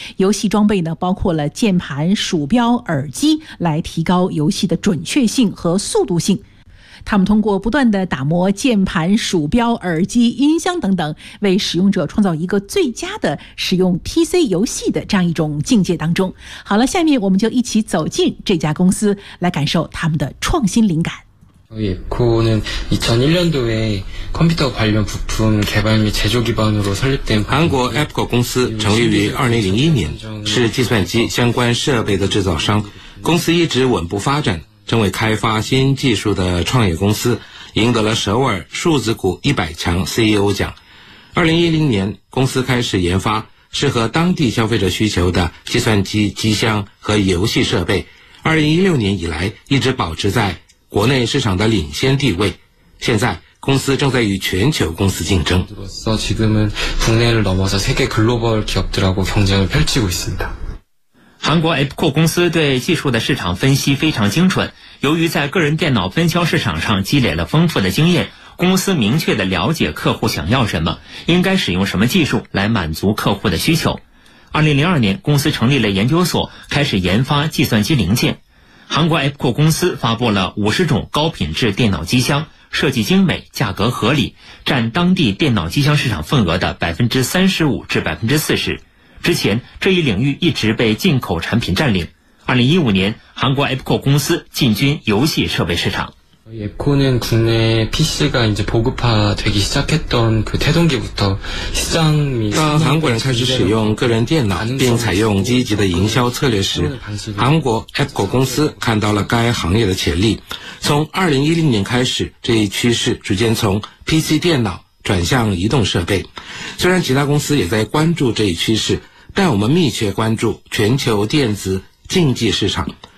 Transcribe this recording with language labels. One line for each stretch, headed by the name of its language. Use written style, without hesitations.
Chinese: 游戏装备呢，包括了键盘、鼠标、耳机，来提高游戏的准确性和速度性。他们通过不断的打磨键盘、鼠标、耳机、音箱等等，为使用者创造一个最佳的使用 PC 游戏的这样一种境界当中。好了，下面我们就一起走进这家公司，来感受他们的创新灵感。
Korean: ABKO는 2001년도에 컴퓨터 관련 부품 개발 및 제조 기반으로 설립된 한국 ABKO 공사 창립
Chinese: 于 2001년, 是计算机相关设备的制造商。公司一直稳步发展，成为开发新技术的创业公司，赢得了首尔数字股100强 CEO 奖。 2010年公司开始研发适合当地消费者需求的计算机机箱和游戏设备，2016年以来一直保持在国内市场的领先地位。现在公司正在与全球公司竞争，
Korean: 지금은국내를넘어서세계글로벌기업들하고경쟁을펼치고있습니다。
Chinese: 韩国 ABKO 公司对技术的市场分析非常精准，由于在个人电脑分销市场上积累了丰富的经验，公司明确地了解客户想要什么，应该使用什么技术来满足客户的需求。 2002年公司成立了研究所，开始研发计算机零件。韩国 ABKO 公司发布了50种高品质电脑机箱，设计精美，价格合理，占当地电脑机箱市场份额的 35% 至 40%。之前这一领域一直被进口产品占领。 2015年韩国 ABKO 公司进军游戏设备市场。
Korean: ABKO는 국내 PC가 이제 보급화되기시작했던그태동기부터시장이
Chinese: 当韩国人开始使用个人电脑并采用积极的营销策略时，韩国 ABKO 公司看到了该行业的潜力。从2010年开始，这一趋势逐渐从 PC 电脑转向移动设备。虽然其他公司也在关注这一趋势，但我们密切关注全球电子竞技市场。